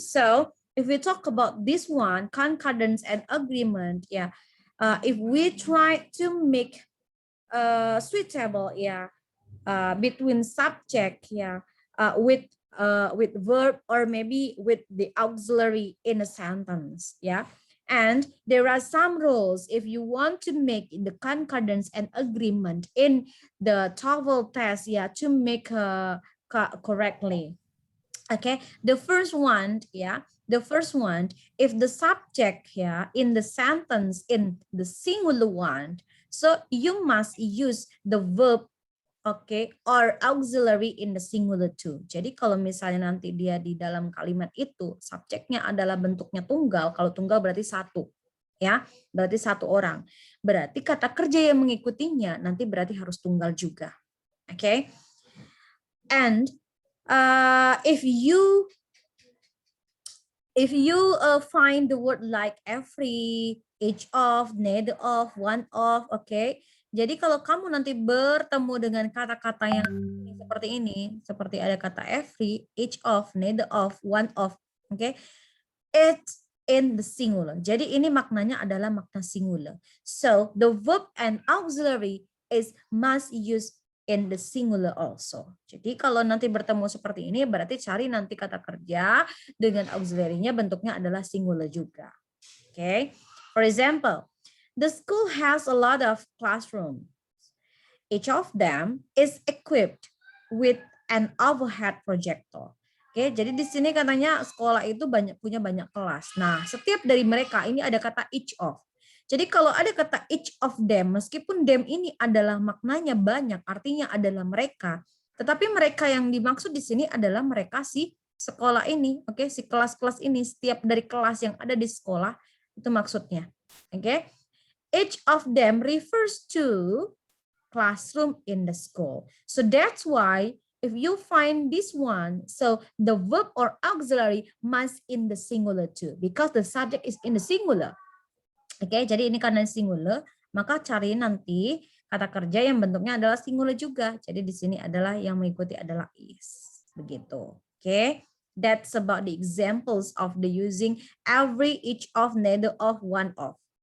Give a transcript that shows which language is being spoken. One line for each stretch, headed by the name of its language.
English: So if we talk about this one, concordance and agreement, if we try to make suitable, between subject, with verb or maybe with the auxiliary in a sentence, and there are some rules if you want to make the concordance and agreement in the TOEFL test, to make correctly. Okay, the first one, if the subject in the sentence in the singular one, so you must use the verb, okay, or auxiliary in the singular too.
Indonesian: Jadi kalau misalnya nanti dia di dalam kalimat itu subjeknya adalah bentuknya tunggal, kalau tunggal berarti satu, berarti satu orang. Berarti kata kerja yang mengikutinya nanti berarti harus tunggal juga.
English: Okay, and if you find the word like every, each of, neither of, one of, okay.
Indonesian: Jadi kalau kamu nanti bertemu dengan kata-kata yang seperti ini, seperti ada kata every, each of, neither of, one of, oke?
English: It's in the singular.
Indonesian: Jadi ini maknanya adalah makna singular.
English: So the verb and auxiliary is must use in the singular also.
Indonesian: Jadi kalau nanti bertemu seperti ini berarti cari nanti kata kerja dengan auxiliary-nya bentuknya adalah singular juga.
English: Okay? For example, the school has a lot of classrooms. Each of them is equipped with an overhead projector.
Indonesian: Oke, jadi di sini katanya sekolah itu punya banyak kelas. Nah, setiap dari mereka ini ada kata each of. Jadi kalau ada kata each of them, meskipun them ini adalah maknanya banyak, artinya adalah mereka, tetapi mereka yang dimaksud di sini adalah mereka si sekolah ini, oke, si kelas-kelas ini, setiap dari kelas yang ada di sekolah itu maksudnya. Oke.
English: Each of them refers to classroom in the school. So that's why if you find this one, so the verb or auxiliary must in the singular too, because the subject is in the singular.
Indonesian: Oke, jadi ini karena singular, maka cari nanti kata kerja yang bentuknya adalah singular juga. Jadi di sini adalah yang mengikuti adalah is. Begitu.
English: Oke, that's about the examples of the using every, each of, neither of, one of.